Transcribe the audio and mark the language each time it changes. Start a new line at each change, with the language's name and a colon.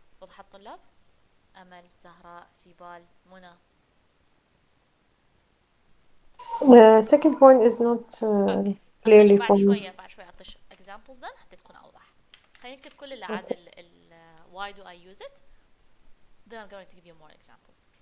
Arabic: وضحت الطلاب؟ أمل، زهراء، سيبال، منى.
English: The second point is not clearly
Arabic: بعد
English: for me.
Arabic: شوية أعطيش
English: examples then
Arabic: حتى تكون أوضح. خلينا نكتب كل اللي عاد
English: why do I use it? Then I'm going to give you more examples.